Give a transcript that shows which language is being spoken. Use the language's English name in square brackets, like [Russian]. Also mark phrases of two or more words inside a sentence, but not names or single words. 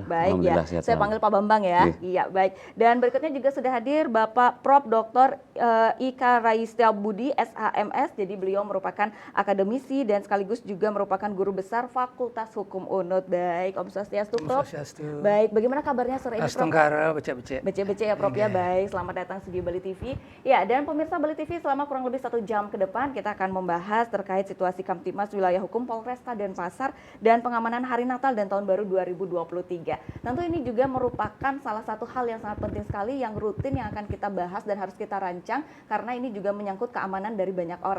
[Indonesian] Baik ya, saya panggil Pak Bambang ya. Iya baik. Dan berikutnya juga sudah hadir Bapak Prof. Dr. Ika Raistia Budi SHMS. Jadi beliau merupakan akademisi dan sekaligus juga merupakan guru besar Fakultas Hukum UNUD. Baik, Om Swastiastu Prof. Baik, bagaimana kabarnya sore ini Prof? [Balinese] Astenggara, becek-becek. [Indonesian] Becek-becek ya Prof ya, baik. Selamat datang di Bali TV. Ya, dan pemirsa Bali TV selama kurang lebih 1 jam ke depan kita akan membahas terkait situasi Kamtibmas Wilayah Hukum Polresta Denpasar dan pengamanan Hari Natal dan Tahun Baru 2023. Tentu ini juga merupakan salah satu hal yang sangat penting sekali yang rutin yang akan kita bahas dan harus kita rancang karena ini juga menyangkut keamanan dari banyak orang.